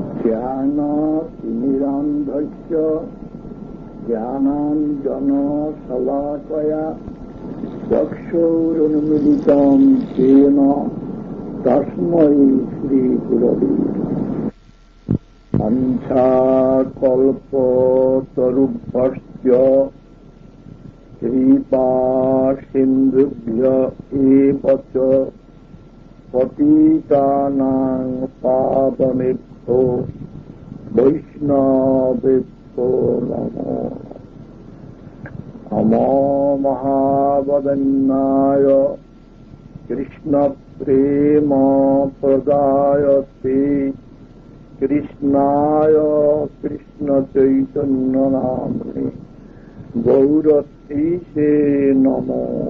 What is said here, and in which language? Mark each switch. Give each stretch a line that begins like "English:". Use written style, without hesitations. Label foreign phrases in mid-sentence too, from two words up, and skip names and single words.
Sanskrit: জ্ঞানতিমিরান্ধস্য জ্ঞানাঞ্জনশলাকয়া চক্ষুরুন্মিলিতং येन তস্मै শ্রীগুরবে বাঞ্ছাকল্পতরুভ্যশ্চ কৃপাসিন্ধুভ্য এব চ পতিতানাং পাবনেভ্যো বৈষ্ণবেভ্যো নমো নমো মহাবদন্যায় কৃষ্ণ প্রেম প্রদায়তে কৃষ্ণায় কৃষ্ণ চৈতন্য নামে গৌরতীশে নমো।